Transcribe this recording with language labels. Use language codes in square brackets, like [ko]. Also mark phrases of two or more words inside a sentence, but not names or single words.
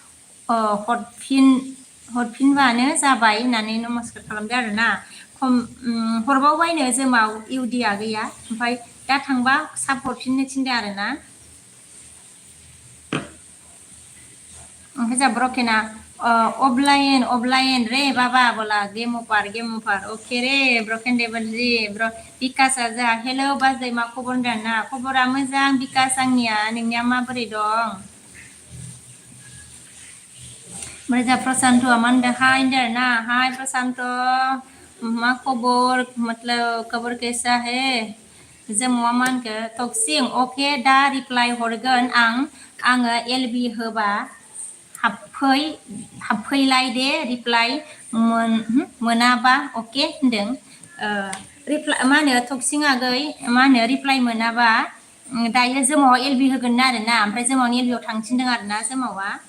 [brx] हरफिनबानो जाबाय होननानै नमस्कार खालामदो आरोना हरबावबायनो जोमाव इउदिया गैया ओमफ्राय दा थांबा साब हरफिननो थिनदों आरोना ओमफ्राय जोंहा ब्रकेना अफलाइन रे बाबा बोला गेम अफार अके रे ब्रकेन देबल जी बिकासआ जोंहा हेल' बाजै मा खबर होनदों ना खबरा मोजां बिकास आंनिया नोंनिया माबोरै दं ओमफ्राय जोंहा प्रसान्तआ मा होनदों हाय होनदों आरोना हाय प्रसान्त मा खबर मतलब [hi] खबर कैसा है [brx] जोंहा मा होनखो टक्सिं अके दा रिप्लाइ हरगोन आङो एलबि होबा हाबफैलाय दे रिप्लाइ मोनाबा अके होनदों मा होनो टक्सिं आगै मा होनो रिप्लाइ मोनाबा दायो जोमावा एलबि होगोन आरोना ओमफ्राय जोमावनि एलबियाव थांफिनदों आरोना जोमावा